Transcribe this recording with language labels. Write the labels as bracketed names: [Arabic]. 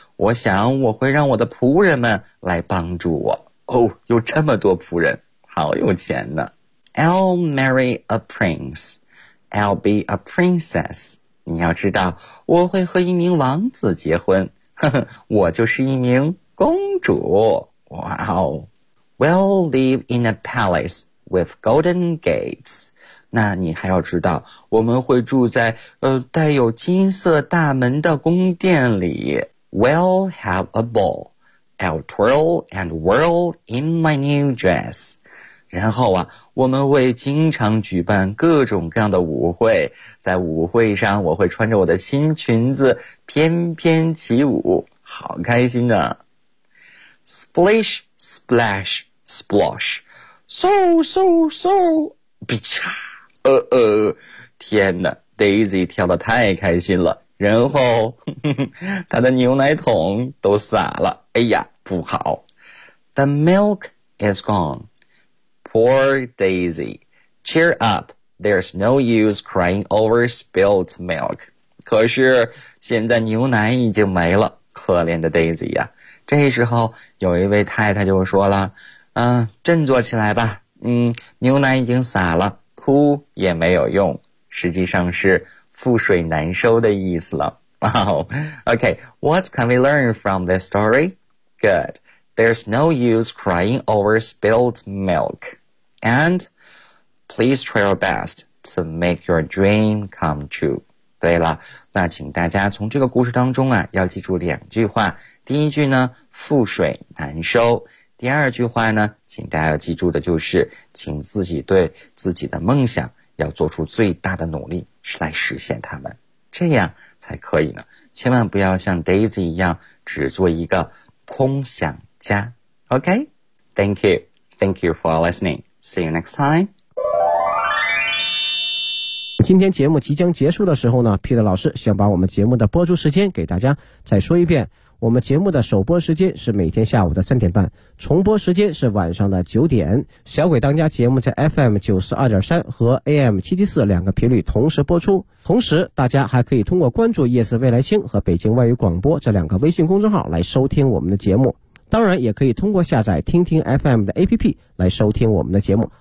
[Chinese] 我想我会让我的仆人们来帮助我。哦，有这么多仆人，好有钱呢。 [English] I'll marry a prince. I'll be a princess. [Chinese] 你要知道，我会和一名王子结婚。我就是一名公主。哇哦。 [English] We'll live in a palace with golden gates. [Chinese] 那你还要知道，我们会住在带有金色大门的宫殿里。 [English] We'll have a ball. I'll twirl and whirl in my new dress. [Chinese] 然后啊，我们会经常举办各种各样的舞会，在舞会上我会穿着我的新裙子翩翩起舞，好开心啊。 [English] Splish, splash, splosh. So, so, so, bicha. [Chinese] 天哪， Daisy 跳得太开心了，然后她的牛奶桶都洒了。哎呀，不好。 [English] The milk is gone. Poor Daisy, cheer up, there's no use crying over spilled milk. [Chinese] 可是现在牛奶已经没了，可怜的 Daisy 呀、啊。这时候有一位太太就说了，振作起来吧，牛奶已经洒了，哭也没有用。实际上是覆水难收的意思了。 [English] Wow. Okay, what can we learn from this story? Good. There's no use crying over spilled milk. And please try your best to make your dream come true. [Chinese] 对了，那请大家从这个故事当中啊，要记住两句话。第一句呢，覆水难收。第二句话呢，请大家要记住的就是，请自己对自己的梦想要做出最大的努力来实现它们，这样才可以呢。千万不要像 Daisy 一样，只做一个空想家。 [English] OK, thank you. Thank you for listening. See you next time. [Chinese] 今天节目即将结束的时候呢 Peter 老师想把我们节目的播出时间给大家再说一遍，我们节目的首播时间是每天下午的3:30，重播时间是晚上的9:00。小鬼当家节目在 FM92.3 和 AM774 两个频率同时播出，同时大家还可以通过关注夜色未来星和北京外语广播这两个微信公众号来收听我们的节目，当然也可以通过下载听听 FM 的 APP 来收听我们的节目。